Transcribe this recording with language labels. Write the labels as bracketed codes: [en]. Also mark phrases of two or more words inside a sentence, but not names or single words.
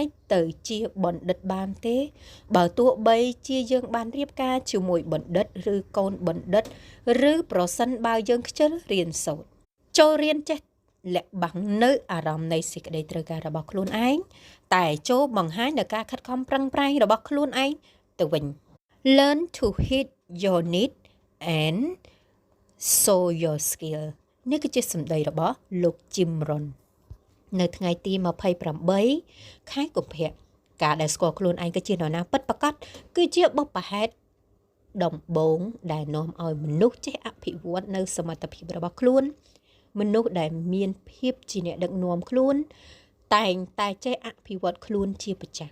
[km] ទៅជាបណ្ឌិតបានទេបើទោះបីជាយើងបានរៀបការជាមួយបណ្ឌិតឬកូនបណ្ឌិតឬប្រសិនបើយើងខ្ជិលរៀនសូត្រចូលរៀនចេះលាក់បាំងនៅអារម្មណ៍នៃសេចក្តីត្រូវការរបស់ខ្លួនឯងតែចូលបង្ហាញនៅការខិតខំប្រឹងប្រែងរបស់ខ្លួនឯងទៅវិញ [en] Learn to hit your need and show your skill [km] នេះគឺជាសម្ដីរបស់លោក Jim Rohn នៅថ្ងៃទី28ខែកុម្ភៈការដែលស្គាល់ខ្លួនឯងគឺជានរណាពិតប្រាកដគឺជាបុព្វហេតុដំបូងដែលនាំឲ្យមនុស្សចេះអភិវឌ្ឍនៅសមត្ថភាពរបស់ខ្លួនមនុស្សដែលមានភាពជាអ្នកដឹកនាំខ្លួនតែងតែចេះអភិវឌ្ឍខ្លួនជាប្រចាំ